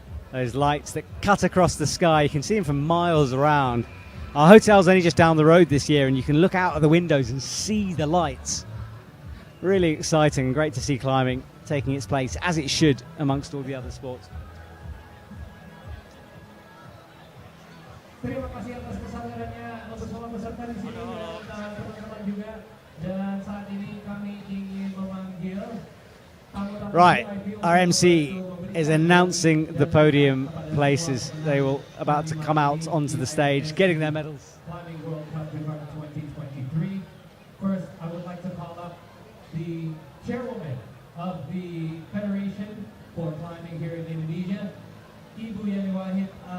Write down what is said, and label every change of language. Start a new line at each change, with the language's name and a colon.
English: Those lights that cut across the sky, you can see them from miles around. Our hotel's only just down the road this year, and you can look out of the windows and see the lights. Really exciting and great to see climbing taking its place, as it should, amongst all the other sports.
Indonesian: Terima kasih atas kesadarannya untuk semua peserta di sini dan teman-teman juga. Dan saat ini kami ingin memanggil tamu-tamu.
English: Right, our MC is announcing the podium places. They will about to come out onto the stage, getting their medals. Climbing World Cup 2023. First, I would like to call up the chairwoman of the Federation for Climbing here in Indonesia, Ibu Yani Wahid.